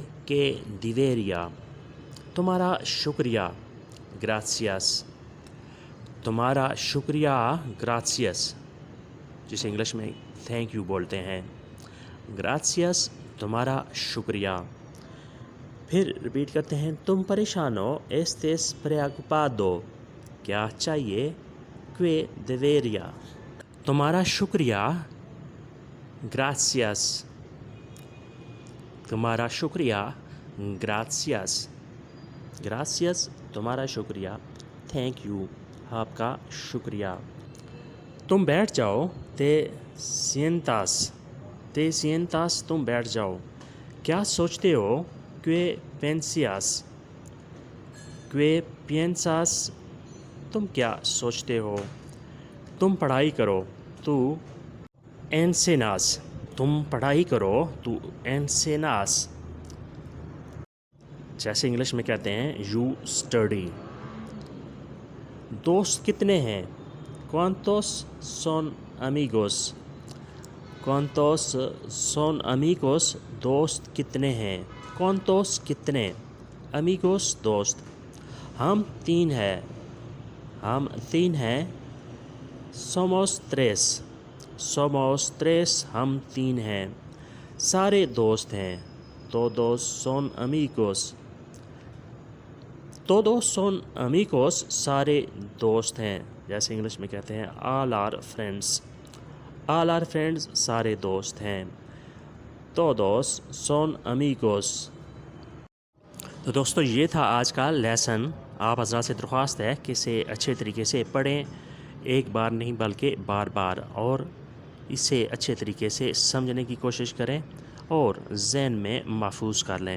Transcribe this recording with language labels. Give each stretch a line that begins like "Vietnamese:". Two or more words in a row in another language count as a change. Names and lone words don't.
Spanish: ¿Qué debería?
Urdu: تمہارا شکریہ. Gracias. تمہارا شکریہ.
Spanish: Gracias.
Urdu: جسے انگلش میں
English: thank you
Urdu: بولتے ہیں. Gracias. تمہارا شکریہ. پھر ریپیٹ کرتے ہیں۔ تم پریشان ہو.
Spanish: Estés preocupado.
Urdu: کیا چاہیے?
Spanish: ¿Qué debería?
Urdu: تمہارا شکریہ. Gracias. تمہارا شکریہ.
Spanish: Gracias. Gracias.
Urdu: تمہارا شکریہ.
English: thank you.
Urdu: آپ کا شکریہ. تم بیٹھ جاؤ.
Spanish: Te sientas. Te sientas.
Urdu: تم بیٹھ جاؤ۔ کیا سوچتے ہو?
Spanish: ¿Qué piensas? ¿Qué piensas?
Urdu: تم کیا سوچتے ہو؟ تم پڑھائی کرو. तू enseñas. تم پڑھائی کرو. तू enseñas. جیسے انگلش میں کہتے ہیں
English: you study.
Urdu: دوست کتنے ہیں?
Spanish: ¿Cuántos son amigos? ¿Cuántos son amigos?
Urdu: دوست کتنے ہیں? ¿Cuántos कितने? Amigos दोस्त। ہم تین ہیں۔ ہم تین ہیں.
Spanish: Somos tres. Somos tres.
Urdu: ہم تین ہیں۔ سارے دوست ہیں.
Spanish: Todos son amigos. Todos son amigos.
Urdu: سارے دوست ہیں۔ جیسے انگلش میں کہتے ہیں
English: all are friends. All are friends.
Urdu: سارے دوست ہیں.
Spanish: Todos son amigos.
Urdu: تو دوستوں، یہ تھا آج کا لیسن. آپ حضرات سے درخواست ہے کہ اسے اچھے طریقے سے پڑھیں، ایک بار نہیں بلکہ بار بار، اور اسے اچھے طریقے سے سمجھنے کی کوشش کریں اور ذہن میں محفوظ کر لیں.